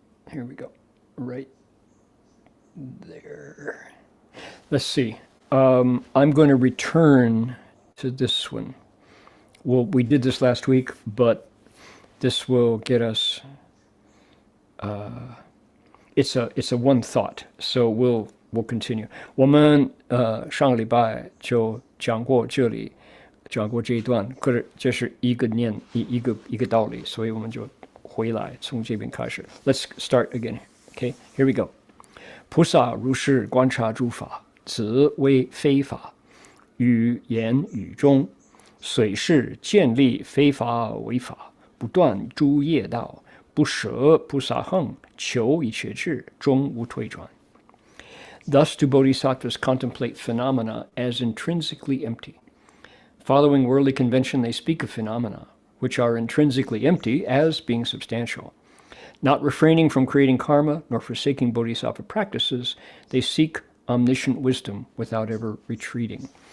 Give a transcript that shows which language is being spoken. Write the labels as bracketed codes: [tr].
[en] Here we go, right there. Let's see. I'm going to return to this one. Well, we did this last week, but this will get us. It's a one thought, so we'll continue. [zh] 我们上个礼拜就讲过这里，讲过这一段，可是这是一个道理，所以我们就回来从这边开始。 [en] Let's start again. Okay, here we go. [zh] 菩萨如是观察诸法，此为非法，语言语中，虽是建立非法为法，不断诸业道，不舍菩萨行，求一切智，终无退转。 [en] Thus do bodhisattvas contemplate phenomena as intrinsically empty. Following worldly convention, they speak of phenomena, which are intrinsically empty, as being substantial. Not refraining from creating karma, nor forsaking bodhisattva practices, they seek omniscient wisdom without ever retreating.